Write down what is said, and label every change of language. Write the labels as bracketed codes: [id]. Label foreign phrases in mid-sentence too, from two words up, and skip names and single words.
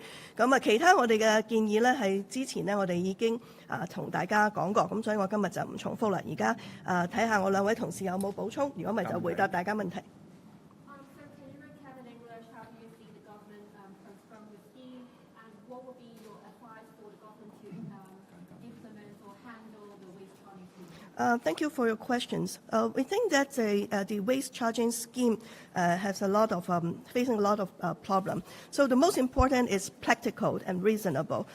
[yue] 咁其他我哋嘅建議呢係之前呢我哋已經同大家講過，咁所以我今日就唔重複啦。而家睇下我兩位同事有冇補充，如果唔係就回答大家問題。 [en] Thank you for your questions. We think that the waste charging scheme has a lot of facing a lot of problem. So the most important is practical and reasonable.